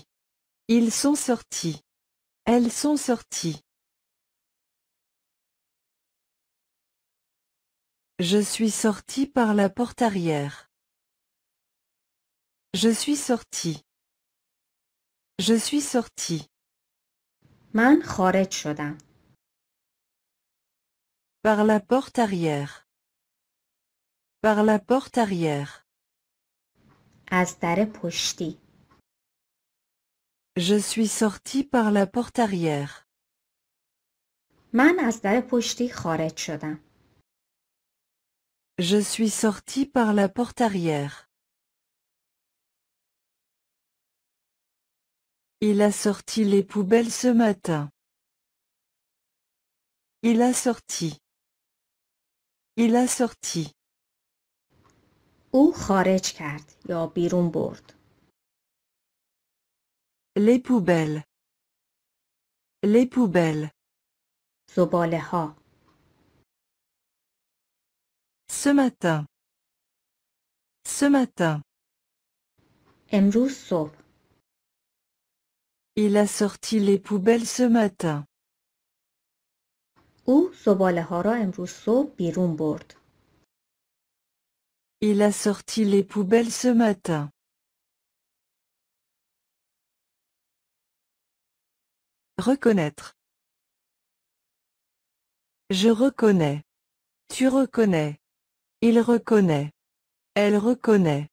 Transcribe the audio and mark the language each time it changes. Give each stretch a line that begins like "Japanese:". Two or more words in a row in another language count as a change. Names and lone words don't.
French: Ils sont sortis. Elles sont sorties. Je suis sorti par la porte arrière. Je suis sorti. Je suis sorti.
Persian: من خارج شدم.
French: Par la porte arrière. Par la porte arrière.
Persian: از در پشتی.
French: Je suis sorti par la porte arrière.
Persian: من از در پشتی خارج شدم.
French: Je suis sorti par la porte arrière. Il a sorti les poubelles ce matin. Il a sorti. Il a sorti.
Persian: او خارج کرد یا بیرون برد.
French: Les poubelles. Les poubelles.
Persian: زباله ها.
French: Ce matin. Ce matin.
Persian: امروز صبح.
French: Il a sorti les poubelles ce matin.
Persian: او زباله ها را امروز صبح بیرون برد.
French: Il a sorti les poubelles ce matin. Reconnaître. Je reconnais. Tu reconnais. Il reconnaît. Elle reconnaît.